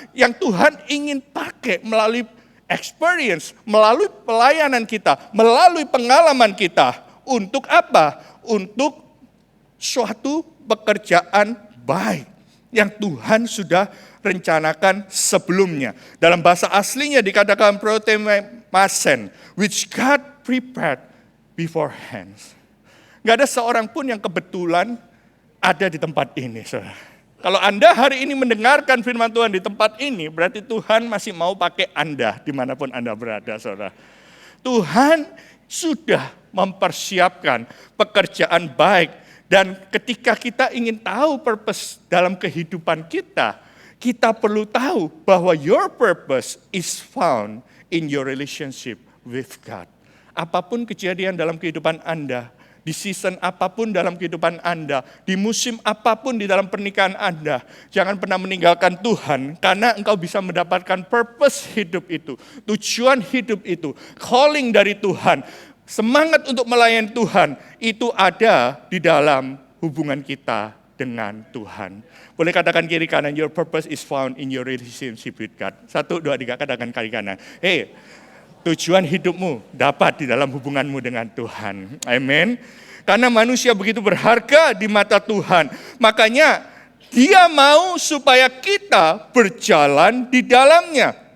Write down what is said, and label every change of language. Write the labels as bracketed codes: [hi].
[id] Yang Tuhan ingin pakai melalui experience, melalui pelayanan kita, melalui pengalaman kita. Untuk apa? Untuk suatu pekerjaan baik yang Tuhan sudah rencanakan sebelumnya. Dalam bahasa aslinya dikatakan [en] masen, which God prepared beforehand. [id] Gak ada seorang pun yang kebetulan ada di tempat ini, saudara. Kalau Anda hari ini mendengarkan firman Tuhan di tempat ini, berarti Tuhan masih mau pakai Anda dimanapun Anda berada, saudara. Tuhan sudah mempersiapkan pekerjaan baik. Dan ketika kita ingin tahu purpose dalam kehidupan kita, kita perlu tahu bahwa [en] your purpose is found in your relationship with God. [id] Apapun kejadian dalam kehidupan Anda, di season apapun dalam kehidupan Anda, di musim apapun di dalam pernikahan Anda, jangan pernah meninggalkan Tuhan, karena engkau bisa mendapatkan purpose hidup itu, tujuan hidup itu, calling dari Tuhan, semangat untuk melayani Tuhan, itu ada di dalam hubungan kita dengan Tuhan. Boleh katakan kiri kanan, [en] your purpose is found in your relationship with God. [id] 1, 2, 3, katakan kiri kanan. Hey, tujuan hidupmu dapat di dalam hubunganmu dengan Tuhan. Amin. Karena manusia begitu berharga di mata Tuhan. Makanya Dia mau supaya kita berjalan di dalamnya.